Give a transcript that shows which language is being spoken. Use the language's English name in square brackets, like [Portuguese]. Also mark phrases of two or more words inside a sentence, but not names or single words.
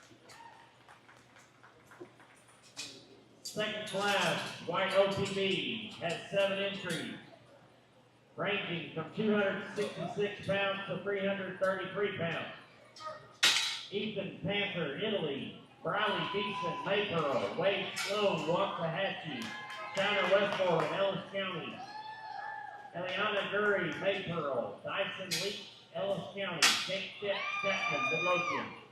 [English] Second class, White OTB, has 7 entries, ranging from 266 pounds to 333 pounds. Ethan Panther, Italy. Briley Beeson, Maypearl. Wade Sloan, Waxahachie. Shiner Westmore, Ellis County. Eliana Gurry, Maypearl. Dyson Leach, Ellis County. Jake Chapman, Midlothian.